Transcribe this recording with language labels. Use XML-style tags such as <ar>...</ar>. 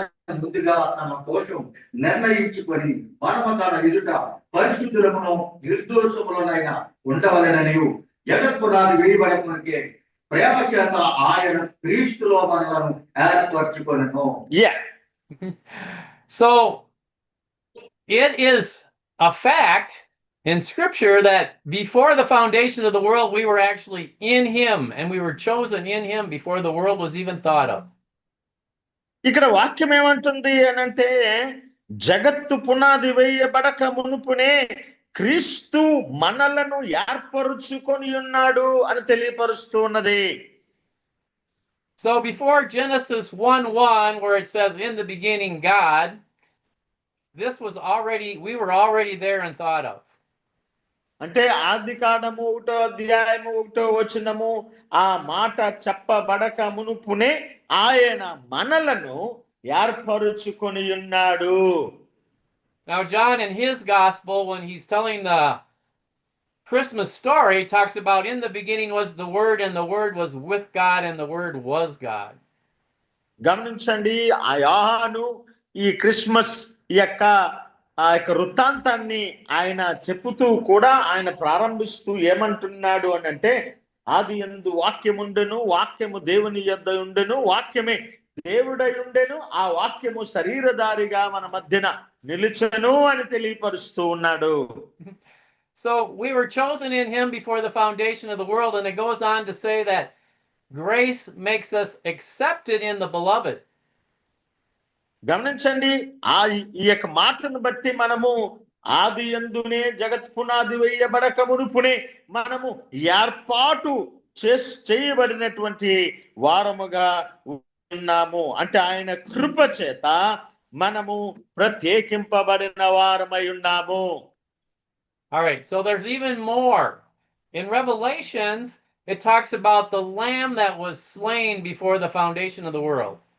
<te>ముందుగా తన కోసం నిర్ణయించుకొని మనము తన ఎదుట పరిశుద్ధులమును నిర్దోషములనైనా ఉండవలెనని జగత్పునాది వేయబడమునకే ప్రేమ చేత ఆయన క్రీస్తులో మనలను ఏర్పరచుకొనెను.</te> <en>So it is a fact in Scripture that before the foundation of the world, we were actually in Him, and we were chosen in Him before the world was even thought of.</en> <te>ఇక్కడ వాక్యం ఏమంటుంది అనంటే జగత్తు పునాది వేయబడక మునుపునే క్రీస్తు మనలను ఏర్పరుచుకొని ఉన్నాడు అని తెలియపరుస్తూ ఉన్నది.</te> <en>So before Genesis 1:1, where it says, in the beginning God, we were already there and thought of.</en> <te>అంటే ఆది కాండము 1వ అధ్యాయము 1వ వచనము ఆ మాట చెప్పబడక మునుపునే ఆయన మనలను ఏర్పరుచుకొని ఉన్నాడు.</te> <en>Now John in his gospel, when he's telling the Christmas story, talks about in the beginning was the Word, and the Word was with God, and the Word was God.</en> <te>గమనించండి, ఆ యోహాను ఈ క్రిస్మస్ యొక్క వృత్తాంతాన్ని ఆయన చెప్పుతూ కూడా ఆయన ప్రారంభిస్తూ ఏమంటున్నాడు అని అంటే ఆది యందు వాక్యముండెను, వాక్యము దేవుని యొద్ద ఉండెను, వాక్యమే దేవుడై ఉండెను, ఆ వాక్యము శరీరధారిగా మన మధ్యన నిలిచెను అని తెలియపరుస్తూ ఉన్నాడు.</te> <en>So we were chosen in Him before the foundation of the world, and it goes on to say that grace makes us accepted in the beloved.</en> <te>గమనించండి, ఈ యొక్క మాటను బట్టి మనము ఆది యందునే జగత్ పునాది వేయబడక మునుపునే మనము ఏర్పాటు చేయబడినటువంటి వారముగా ఉన్నాము. అంటే ఆయన కృప చేత మనము ప్రత్యేకింపబడిన వారమై ఉన్నాము.</te> <en>All right, so there's even more. In Revelations, it talks about the lamb that was slain before the foundation of the world.</en>